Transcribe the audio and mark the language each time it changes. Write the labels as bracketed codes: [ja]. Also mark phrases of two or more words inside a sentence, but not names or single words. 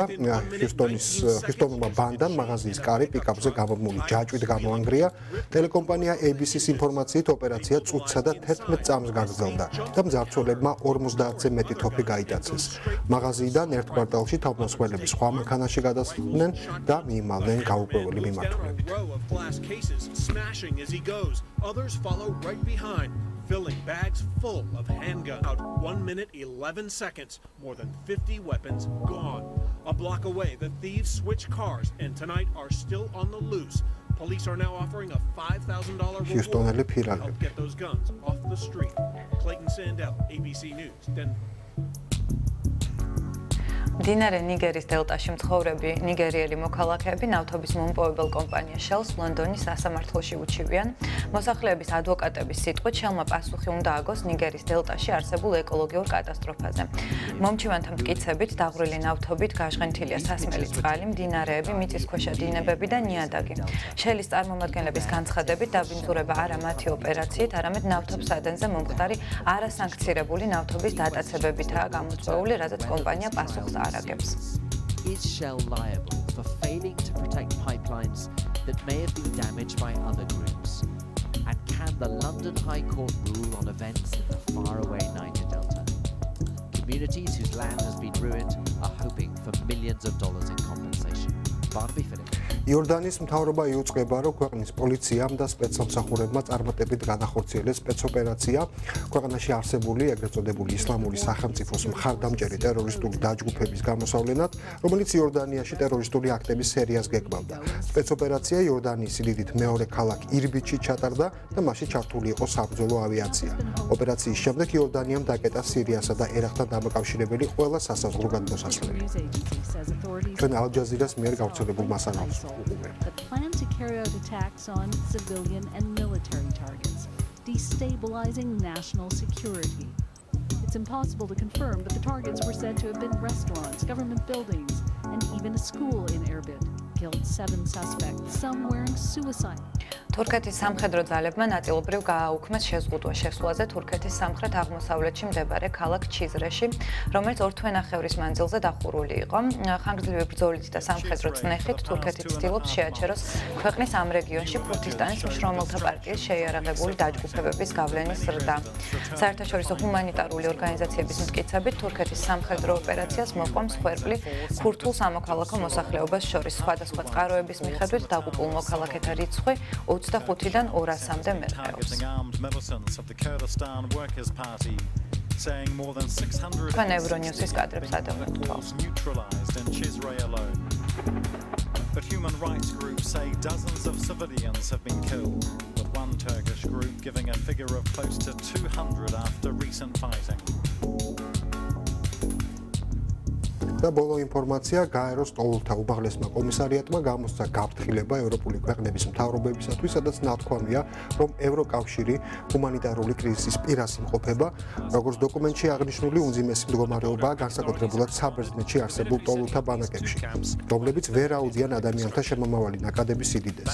[ka] ჰიუსტონმა ბანდამ მაღაზიის კარი პიკაპზე გამომული ჯაჭვით გამოანგრია. ტელეკომპანია ABC-ის ინფორმაციით ოპერაცია წუთსა და 11 წამს გაგრძელდა და მძარცველებმა 50-ზე მეტი თოფი გაიტაცეს. მაღაზიიდან ერთ კვარტალში თავდასხმელები სხვა მანქანაში გადასხდნენ და მიიმალნენ გაურკვეველი მიმართულებით. [en] Smashing as he goes. Others follow right behind, filling bags full of handguns. Out 1 minute 11 seconds, more than 50 weapons gone. A block away, the thieves switch cars and tonight are still on the loose. Police are now offering a $5,000 reward to help get those guns off the street. Clayton Sandell, ABC News, Denver. [ka] მდინარე ნიგერის დელტაში მცხოვრები ნიგერიელი მოქალაქეები ნავთობის მომპოვებელ კომპანია Shell-ს ლონდონის სასამართლოში უჩივიან. მოსახლეების ადვოკატების სიტყვით Shell-მა პასუხი უნდა აგოს ნიგერის დელტაში არსებულ ეკოლოგიურ კატასტროფაზე. მომჩივანთა მტკიცებით დაღვრილი ნავთობით გაჟღენთილია სასმელი წყალი, მდინარეები, მიწისქვეშა დინებები და ნიადაგი. Shell-ის წარმომადგენლების განცხადებით დაბინძურება არა მათი ოპერაციით, არამედ ნავთობსადენზე მომხდარი არასანქცირებული ნავთობის დატაცებებითაა გამოწვეული, რაზეც კომპანია პასუხს [en] Is Shell liable for failing to protect pipelines that may have been damaged by other groups? And can the London High Court rule on events in the faraway Niger Delta? Communities whose land has been ruined are hoping for millions of dollars in compensation. Barnaby Phillips. [ka] იორდანიის მთავრობა იუწყება, რომ ქვეყნის პოლიციამ და სპეცსამსახურებმა წარმატებით განახორციელეს სპეცოპერაცია ქვეყანაში არსებული ეგრეთ წოდებული ისლამური სახელმწიფოს მხარდამჭერი ტერორისტული დაჯგუფების გამოსავლენად, რომელიც იორდანიაში ტერორისტული აქტების სერიას გეგმავდა. სპეცოპერაცია იორდანიის სიდიდით მეორე ქალაქ ირბიტში ჩატარდა და მასში ჩართული იყო საბრძოლო ავიაცია. ოპერაციის შემდეგ იორდანიამ დაკეტა სირიასა და ერაყთან დამაკავშირებელი ყველა სასაზღვრო გადმოსასვლელი. ჩვენ ალ-ჯაზირას მიერ გავრცელებულ მასალას [en] that plan to carry out attacks on civilian and military targets, destabilizing national security. It's impossible to confirm, but the targets were said to have been restaurants, government buildings, and even a school in Erbil. Killed 7 suspects, some wearing suicide. [ka] თურქეთის სამხედრო ძალებმა ნაწილობრივ გააუქმეს შეზღუდვა შესვლაზე თურქეთის სამხრეთ-აღმოსავლეთში მდებარე ქალაქ ჩიზრეში, რომელიც 2 თვენახევრის მანძილზე დახურული იყო. ხანგრძლივი ბრძოლით და სამხედრო წნეხით თურქეთი ცდილობს შეაჩეროს ქვეყნის ამ რეგიონში ქურთისტანის მშრომელთა პარტიის შეიარაღებული დაჯგუფებების გავლენის ზრდა. საერთაშორისო ჰუმანიტარული ორგანიზაციების მტკიცებით თურქეთის სამხედრო ოპერაციას მოყვა მსხვერპლი ქურთულ სამოქალაქო მოსახლეობას შორის. სხვადასხვა წყაროების მიხედვით დაღუპულ მოქალაქეთა რიცხვი 25-დან 200-მდე მერყეობს. Თქვენ ევრონიუსის კადრებს ადევნებთ. [en] But human rights groups say dozens of civilians have been killed, with one Turkish group giving a figure of close to 200 after recent fighting. [ka] და ბოლო ინფორმაცია გაეროს ტოლთა უბაღლესმა კომისარიატმა გამოსცა გაფრთხილება ევროპული ქვეყნების მთავრობებისათვის, სადაც ნათქვამია, რომ ევროკავშირი ჰუმანიტარული კრიზისის პირას იმყოფება, როგორც დოკუმენტში აღნიშნული უმძიმესი მდგომარეობაა განსაკუთრებულად საბერძნეთში არსებულ ტოლთა ბანაკებში, რომლებიც ვერ აუძიან ადამიანთა შემომავალი ნაკადების სიდიდეს.